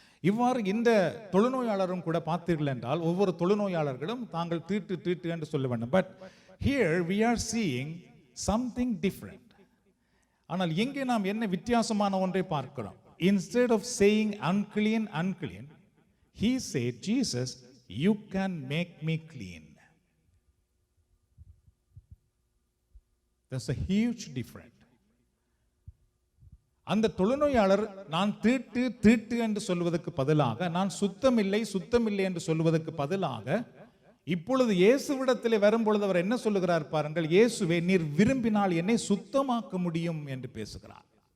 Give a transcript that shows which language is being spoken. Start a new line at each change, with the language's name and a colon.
Tamil: இவ்வாறு இந்த தொழுநோயாளரும் கூட பார்த்தீர்கள் என்றால் ஒவ்வொரு தொழுநோயாளர்களும் தாங்கள் தீட்டு தீட்டு என்று சொல்ல வேண்டும்.
English: But here we are seeing something different.
Tamil: ஆனால் எங்கே நாம் என்ன வித்தியாசமான ஒன்றை பார்க்கிறோம்.
English: Instead of saying unclean, unclean, he said, Jesus, you can make me clean. There's a huge difference.
Tamil: அந்த தொழுநோயாளர் நான் தீட்டு தீட்டு என்று சொல்வதற்கு பதிலாக, நான் சுத்தமில்லை சுத்தமில்லை என்று சொல்வதற்கு பதிலாக, இப்பொழுது இயேசுவிடத்திலே வரும்பொழுது அவர் என்ன சொல்லுகிறார் பாருங்கள், இயேசுவே நீர் விரும்பினால் என்னை சுத்தமாக்க முடியும் என்று பேசுகிறார்.